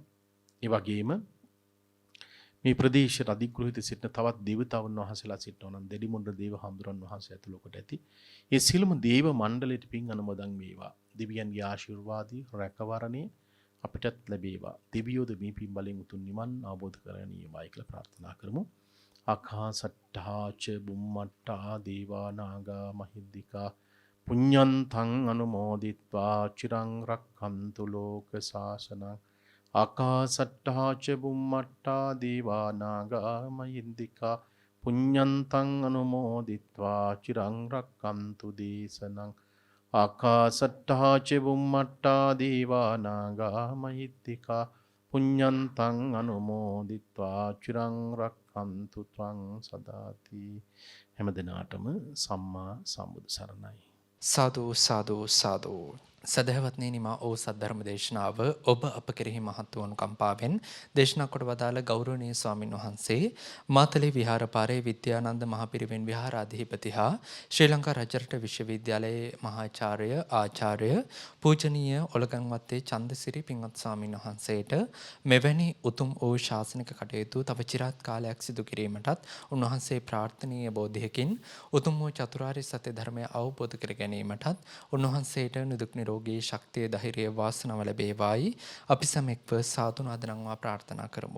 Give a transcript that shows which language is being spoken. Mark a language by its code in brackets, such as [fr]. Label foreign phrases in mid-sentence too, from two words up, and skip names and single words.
[si] ඒ වගේම මේ ප්‍රදේශයට අධිග්‍රහිත සිටින තවත් දේවතාවුන් වහන්සේලා සිටිනවා නම් දෙඩිමුණ්ඩ දේව හඳුරන් වහන්සේ ඇතුළු කොට ඇති. ඒ සියලුම දේව මණ්ඩලයට පින් අනුමෝදන් වේවා. දෙවියන්ගේ ආශිර්වාදී රැකවරණය අපිටත් ලැබේවා. දෙවියෝද මේ පින් බලෙන් උතුම් නිවන් අවබෝධ කරගනියමයි කියලා ප්‍රාර්ථනා කරමු. [pi] ආකාසට්ඨාච බුම්මට්ඨා දේවා නාග මහිද්దికා පුඤ්ඤන්තං අනුමෝදිත්වා චිරං රක්ඛන්තු ලෝක සාසනං. ආකාසට්ඨාච බුම්මට්ඨා දේවා නාග මහිද්దికා පුඤ්ඤන්තං අනුමෝදිත්වා චිරං රක්ඛන්තු දේශනං. ආකාසට්ඨාච බුම්මට්ඨා දේවා නාග මහිද්దికා පුඤ්ඤන්තං අනුමෝදිත්වා චිරං රක්ඛන්තු ත්වං සදාති. [si] හැම දිනාටම සම්මා සම්බුදු සරණයි. සාදු සාදු සාදු. සදහවත්නි නිමා ඕ සද්ධර්ම දේශනාව ඔබ අප කෙරෙහි මහත් වූ අනුකම්පාවෙන් දේශනා කොට වදාළ ගෞරවනීය ස්වාමින් වහන්සේ මාතලේ විහාරපාරේ විද්‍යානන්ද මහපිරිවෙන් විහාරාධිපති හා ශ්‍රී ලංකා රජරට විශ්වවිද්‍යාලයේ මහාචාර්ය ආචාර්ය පූජනීය ඔලගන්වත්තේ චන්දසිරි පින්වත් ස්වාමින් වහන්සේට මෙවැනි උතුම් වූ ශාසනික කටයුතු තව চিරාත් කාලයක් සිදු කිරීමටත් උන්වහන්සේ ප්‍රාර්ථනීය බෝධියකින් උතුම් වූ චතුරාර්ය සත්‍ය ධර්මය අවබෝධ කර ගැනීමටත් උන්වහන්සේට නිදුක් නිරෝගී නිරෝගී ශක්තිය ධෛර්යය වාසනාව ලැබේවායි අපි සමෙක්ව සාදු නාදනම්වා ප්‍රාර්ථනා කරමු.